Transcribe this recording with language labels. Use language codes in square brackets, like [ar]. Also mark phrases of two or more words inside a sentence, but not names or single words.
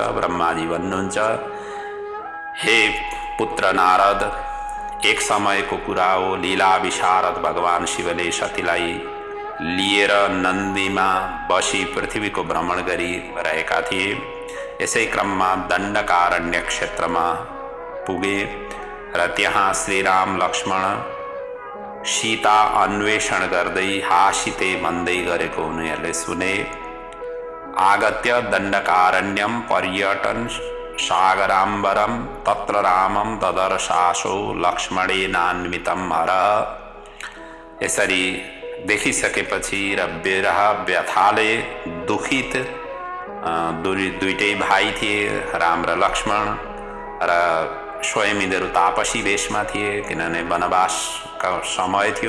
[ne] ब्रह्माजी भन्नुहुन्छ, हे पुत्र नारद, एक समयको कुरा हो, लीला विशारद भगवान शिवले सतीलाई लिएर नन्दीमा बसी पृथ्वीको भ्रमण गरिरहेका थिए। यसै क्रममा दण्डकारण्य क्षेत्रमा पुगे र त्यहाँ श्रीराम लक्ष्मण सीता अन्वेषण गर्दै हासिते भन्दै गरेको उनीहरूले सुने। [sa] आगत्य दण्डकारण्यम पर्यटन सागराम्बरम तत्र रामम ददर्शासो लक्ष्मणेनान्वितं हर। [ne] यसरी देखिसकेपछि र विरह व्यथाले दुखित दुईटै भाइ थिए, राम र लक्ष्मण, र स्वयं यिनीहरू तापसी वेशमा थिए किनभने वनवासका समय थियो।